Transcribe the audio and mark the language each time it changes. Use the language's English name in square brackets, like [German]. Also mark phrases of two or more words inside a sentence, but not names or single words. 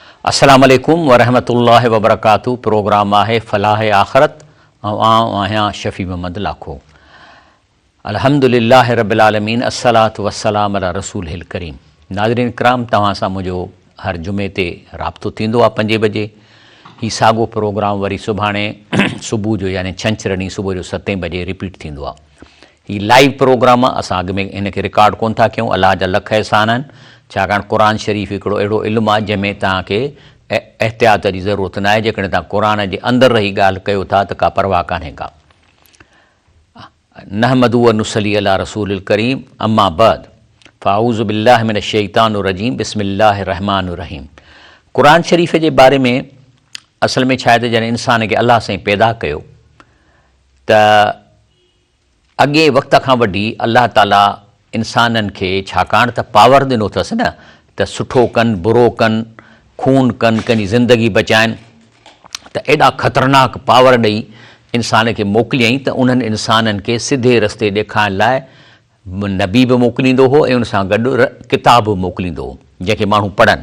[Arabic] السلام عليكم ورحمة الله وبركاته. [Sindhi] प्रोग्राम आहे फलाह आख़िरत ऐं आहियां शफ़ी मोहम्मद लाखो। [Arabic] الحمد لله رب العالمين، الصلاة والسلام على رسول الكريم. [Sindhi] नाज़रीन इकराम, तव्हां सां मुंहिंजो हर जुमे ते राब्तो थींदो आहे 5 बजे। ही साॻियो प्रोग्राम वरी सुभाणे सुबुह जो यानी छंछरु ॾींहुं सुबुह जो 7 बजे रिपीट थींदो आहे। ही [English] live program [Sindhi] आहे, असां अॻु में इनखे रिकॉर्ड कोन था कयूं। अलाह जा लख एहसान आहिनि, छाकाणि क़ुर शरीफ़ हिकिड़ो अहिड़ो इल्मु आहे जंहिंमें तव्हांखे एहतियात जी ज़रूरत न आहे। जेकॾहिं तव्हां क़ुर जे अंदरि रही ॻाल्हि कयो था त का परवाह कान्हे का। [Arabic] نحمده ونصلي على رسوله الكريم، أما بعد، فأعوذ بالله من الشيطان الرجيم، بسم الله الرحمن الرحيم. [Sindhi] क़ुर शरीफ़ जे बारे में असल में छा आहे त जॾहिं इंसान खे अलाह साईं पैदा कयो त अॻे वक़्त खां वठी अलाह ताला इंसाननि खे छाकाणि त पावर ॾिनो अथसि न, त सुठो कनि बुरो कनि, खून कनि, कंहिंजी ज़िंदगी बचाइनि, त एॾा ख़तरनाक पावर ॾेई इंसान खे मोकिलियईं त उन्हनि इंसाननि खे सिधे रस्ते ॾेखारण लाइ नबी बि मोकिलींदो हो ऐं उन सां गॾु किताब बि मोकिलींदो हो जंहिंखे माण्हू पढ़नि।